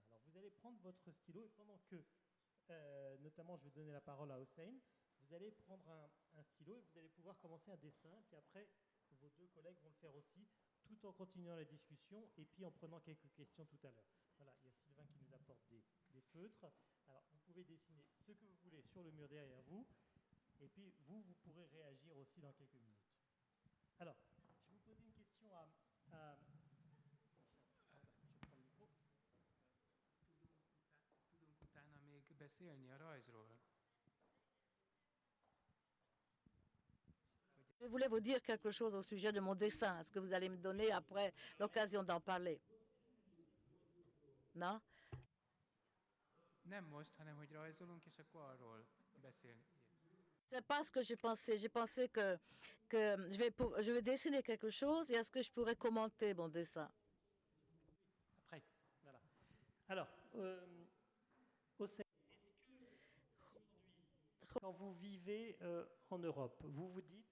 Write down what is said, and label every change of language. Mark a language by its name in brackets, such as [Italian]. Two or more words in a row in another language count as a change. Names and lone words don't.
[French] Alors vous allez prendre votre stylo et pendant que, notamment je vais donner la parole à Hossein, vous allez prendre un stylo et vous allez pouvoir commencer un dessin, puis après vos deux collègues vont le faire aussi, tout en continuant la discussion et puis en prenant quelques questions tout à l'heure. Voilà, il y a Sylvain qui nous apporte des feutres. Alors vous pouvez dessiner ce que vous voulez sur le mur derrière vous et puis vous pourrez réagir aussi dans quelques minutes. Alors, je vais vous poser une question à [Hungarian] tudunk utána még beszélni a rajzról. [French] Je voulais vous dire quelque chose au sujet de mon dessin. Est-ce que vous allez me donner après l'occasion d'en parler? Non? [Hungarian] Nem most, hanem hogy rajzolunk, és akkor arról beszélni. [French] C'est pas ce que j'ai pensé. J'ai pensé que je vais dessiner quelque chose et est-ce que je pourrais commenter mon dessin? Après, voilà. Alors, Hossein, quand vous vivez en Europe, vous vous dites...